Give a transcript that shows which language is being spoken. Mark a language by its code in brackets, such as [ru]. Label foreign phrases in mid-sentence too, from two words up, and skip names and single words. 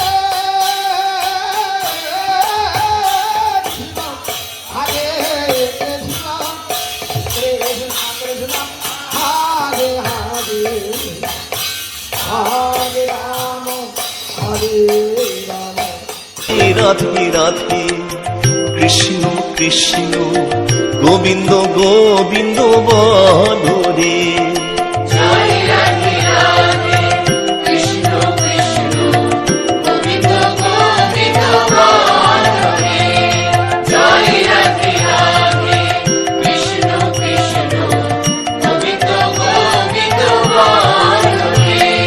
[sa] Krishna Hare Krishna Krishna Krishna Hare Hare Hare Rama Hare Rama [bn] রাধে রাধে কৃষ্ণ কৃষ্ণ গোবিন্দ গোবিন্দ বলো রে জয় রাধে রাধে কৃষ্ণ কৃষ্ণ গোবিন্দ গোবিন্দ বলো রে জয় রাধে রাধে কৃষ্ণ কৃষ্ণ গোবিন্দ গোবিন্দ বলো রে